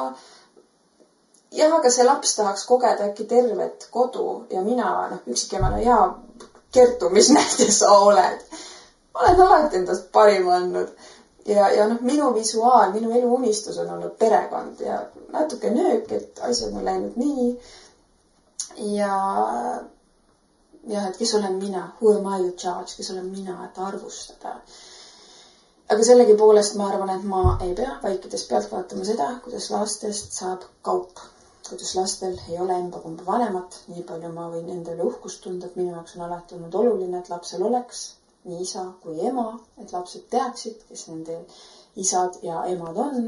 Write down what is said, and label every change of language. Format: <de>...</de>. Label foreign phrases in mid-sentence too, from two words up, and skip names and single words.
<et>Jah, aga see laps tahaks kogeda äkki tervet kodu ja mina üksikemana ja Kertu, mis näide sa oled. Olen alati endast parim andnud. Ja minu visuaal, minu elu unistus on olnud perekond ja natuke nöök, et asjad on läinud nii. Ja et kes olen mina,</et> <en>who am I to judge,</en> <et>kes olen mina, et arvustada. Aga sellegi poolest ma arvan, et ma ei pea vaikides pealt vaatama seda, kuidas lastest saab kaup. Kuidas lastel ei ole emba-kumba vanemat, nii palju ma võin endale uhkust tunda, et minu jaoks on alati olnud oluline, et lapsel oleks nii isa kui ema, et lapsed teaksid, kes nende isad ja emad on.</et>